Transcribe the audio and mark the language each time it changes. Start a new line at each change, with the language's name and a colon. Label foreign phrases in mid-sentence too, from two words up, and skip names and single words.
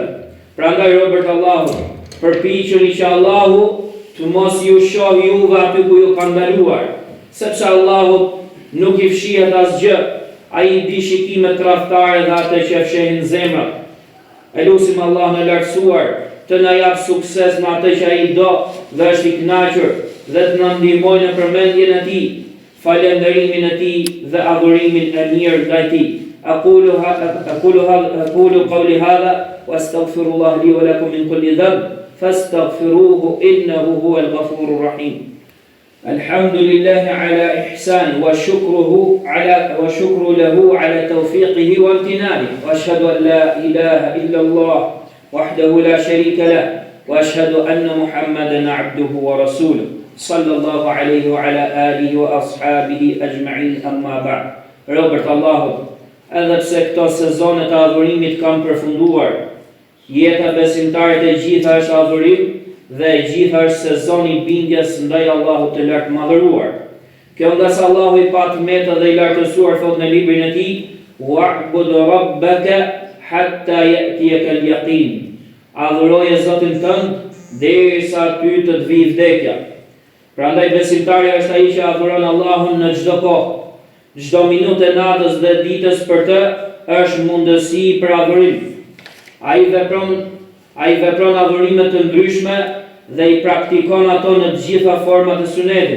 Albanian: Prandaj robërt Allahut, përpiquni që Allahu të mos ju shohë juve aty ku ju ka ndaluar, sepse Allahu nuk i fshihet asgjë, ai i di shikimet tradhtare dhe atë që fshehin zemrat. E lutim Allahun e lartësuar të na jap sukses në atë që ai do dhe është i kënaqur dhe të na ndihmojë në përmendjen e tij, falenderimin e tij dhe adhurimin e mirë ndaj tij.
Arabic: أقول قولي هذا وأستغفر الله لي ولكم من كل ذنب فاستغفروه إنه هو الغفور الرحيم. الحمد لله على إحسانه وشكر له على توفيقه وامتنانه وأشهد أن لا إله إلا الله وحده لا شريك له وأشهد أن محمدا عبده ورسوله صلى الله عليه وعلى آله وأصحابه أجمعين أما بعد.
Albanian: Robert Allahut, edhe pse këto sezone të adhurimit kanë përfunduar, jeta besimtarit e gjitha është adhurim dhe gjitha është sezoni bindjes ndaj Allahut të lartë madhëruar. Kjo nga se Allahu i patmetë dhe i lartësuar thot në librin e tij:
Arabic: "واعبد ربك حتى يأتيك اليقين."
Albanian: Adhuroje Zotin tënd derisa ty të të vijë vdekja. Prandaj besimtari është ai që adhuron Allahun në çdo kohë. Çdo minutë e natës dhe ditës për të është mundësi për adhurim. Ai vepron adhurime të ndryshme dhe i praktikon ato në të gjitha format e sunetit.